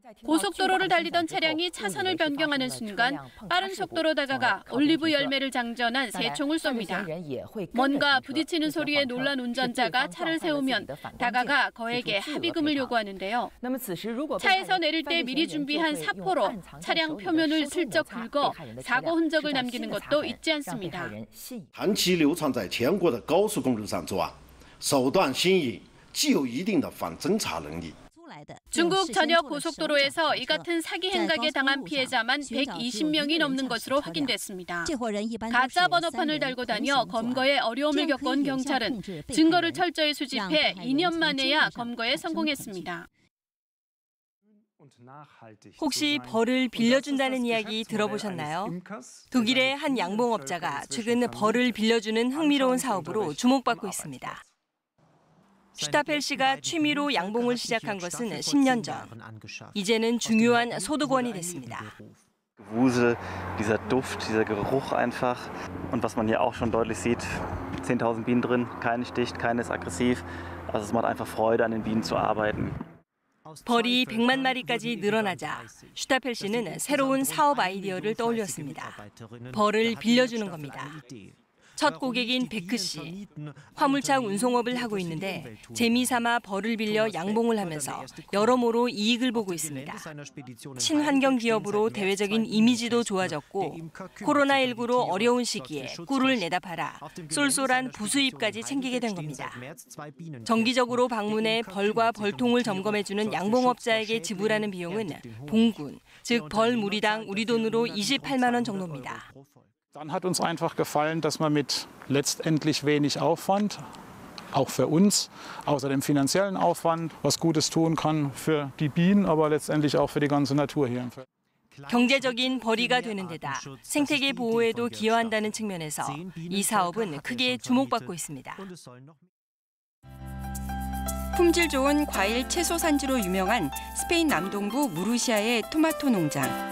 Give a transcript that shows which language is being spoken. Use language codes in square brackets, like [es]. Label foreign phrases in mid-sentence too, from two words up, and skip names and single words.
[ko] 고속도로를 달리던 차량이 차선을 변경하는 순간 빠른 속도로 다가가 올리브 열매를 장전한 새 총을 쏩니다. 뭔가 부딪히는 소리에 놀란 운전자가 차를 세우면 다가가 거액의 합의금을 요구하는데요. 차에서 내릴 때 미리 준비한 사포로 차량 표면을 슬쩍 긁어 사고 흔적을 남기는 것도 잊지 않습니다. [zh] 长期流传在全国的高速公路上作案，手段新颖，具有一定的反侦查能力。 [ko] 중국 전역 고속도로에서 이 같은 사기 행각에 당한 피해자만 120명이 넘는 것으로 확인됐습니다. 가짜 번호판을 달고 다녀 검거에 어려움을 겪은 경찰은 증거를 철저히 수집해 2년 만에야 검거에 성공했습니다. 혹시 벌을 빌려준다는 이야기 들어보셨나요? 독일의 한 양봉업자가 최근 벌을 빌려주는 흥미로운 사업으로 주목받고 있습니다. 슈타펠 씨가 취미로 양봉을 시작한 것은 10년 전. 이제는 중요한 소득원이 됐습니다. [de] Wusel, dieser Duft, dieser Geruch einfach. Und was man hier auch schon deutlich sieht, 10.000 Bienen drin, keine sticht, keine ist aggressiv. Also es macht einfach Freude, an den Bienen zu arbeiten. [ko] 벌이 100만 마리까지 늘어나자 슈타펠 씨는 새로운 사업 아이디어를 떠올렸습니다. 벌을 빌려주는 겁니다. 첫 고객인 베크 씨. 화물차 운송업을 하고 있는데 재미삼아 벌을 빌려 양봉을 하면서 여러모로 이익을 보고 있습니다. 친환경 기업으로 대외적인 이미지도 좋아졌고 코로나19로 어려운 시기에 꿀을 내다 팔아 쏠쏠한 부수입까지 챙기게 된 겁니다. 정기적으로 방문해 벌과 벌통을 점검해주는 양봉업자에게 지불하는 비용은 봉군, 즉 벌 무리당 우리 돈으로 28만 원 정도입니다. [de] Dann hat uns einfach gefallen, dass man mit letztendlich wenig Aufwand, auch für uns, außer dem finanziellen Aufwand, was Gutes tun kann für die Bienen, aber letztendlich auch für die ganze Natur hier. [ko] 경제적인 벌이가 되는 데다 생태계 보호에도 기여한다는 측면에서 이 사업은 크게 주목받고 있습니다. 품질 좋은 과일 채소 산지로 유명한 스페인 남동부 무르시아의 토마토 농장.